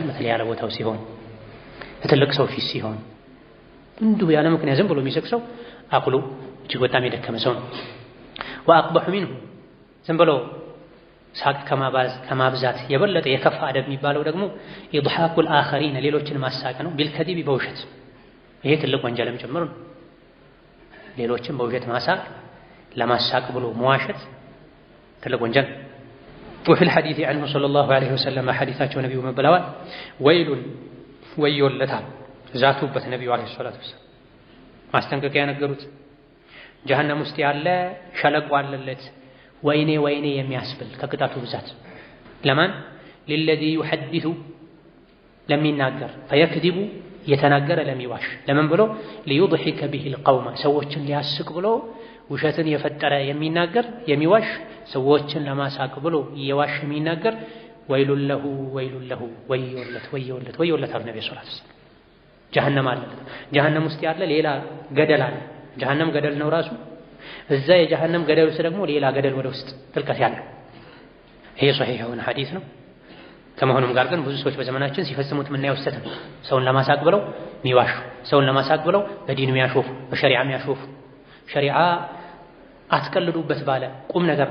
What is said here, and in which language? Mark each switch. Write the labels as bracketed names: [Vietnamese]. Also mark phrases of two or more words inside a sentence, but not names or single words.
[Amharic] በተለይ ያለ ቦታው ሲሆን ትልቅ ሰው ፊት ሲሆን እንዲሁ ያለ ምክንያት ዝም ብሎ የሚስቅ ሰው አቅሉ እጅግ በጣም የደከመ ሰው ነው። [Arabic] وأقبح منه [Amharic] ዝም ብሎ ሳቅ ከማብዛት የበለጠ የከፋ አደብ የሚባለው ደግሞ [Arabic] إضحاك الآخرين [Amharic] ሌሎችን ማሳቅ ነው። ቢልከዲብ በውሸት ይሄ ትልቅ ወንጀልም ጭምር ነው። ሌሎችን በውሸት ማሳቅ ለማሳቅ ብሎ መዋሸት ትልቅ ወንጀል። [Arabic] وفي الحديث عنه صلى الله عليه وسلم [Amharic] حديثاቸው ነብዩ መብለዋል ወይሉን ወዮለታል ዛቱበት ነብዩ [Arabic] عليه الصلاة والسلام [Amharic] ማስጠንቀቂያ ነገሩት። ጀሃነም ውስጥ ያለ ሸለቆ አለለት ወይኔ ወይኔ የሚያስብል ከቅጣቱ ብዛት። ለማን [Arabic] للذي يحدث [Amharic] ለሚናገር فيكذب የተናገረ ለሚዋሽ ለምን ብሎ [Arabic] ليضحك به القوم [Amharic] ሰዎችን ሊያስቅ ብሎ ውሸትን የፈጠረ የሚናገር የሚዋሽ ሰዎችን ለማሳቅ ብሎ የዋሽ የሚናገር [Arabic] ويل له [Amharic] ወዮለት አሉ ነብዩ [Arabic] صلى الله عليه وسلم። [Amharic] ጀሃነም አለ። ጀሃነም ውስጥ ያለ ሌላ ገደል አለ። ጀሃነም ገደል ነው ራሱ። እዛ የጀሃነም ገደል ውስጥ ደግሞ ሌላ ገደል ወደ ውስጥ ጥልቀት ያለው። ይሄ ሶሒህ የሆነ ሐዲስ ነው። ከመሆኑም ጋር ግን ብዙ ሰዎች በዘመናችን ሲፈጽሙት የምናየው ስህተት ነው። ሰውን ለማሳቅ ብለው የሚዋሹ፣ ሰውን ለማሳቅ ብለው በዲን የሚያሾፉ፣ በሸሪዓ የሚያሾፉ፣ ሸሪዓ አትቀልዱበት ባለ ቁም ነገር